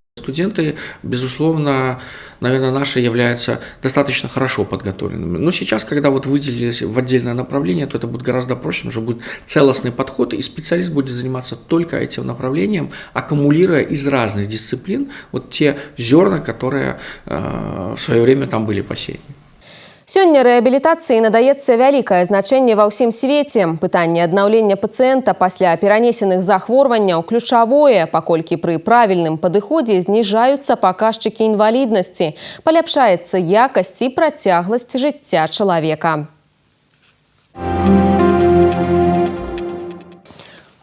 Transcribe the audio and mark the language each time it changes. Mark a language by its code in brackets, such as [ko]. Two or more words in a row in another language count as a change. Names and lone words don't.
[ru] Студенты, безусловно, наверное, наши являются достаточно хорошо подготовленными. Но сейчас, когда вот выделились в отдельное направление, то это будет гораздо проще, уже будет целостный подход, и специалист будет заниматься только этим направлением, аккумулируя из разных дисциплин вот те зерна, которые в свое время там были посеяны. [be] Сёння рэабілітацыі надаецца вялікае значэнне ва ўсім свеце. Пытанне аднаўлення пацыента пасля перанесеных захворванняў ключавое, паколькі пры правільным падыходзе зніжаюцца паказчыкі інваліднасці, паляпшаецца якасць і працягласць жыцця чалавека.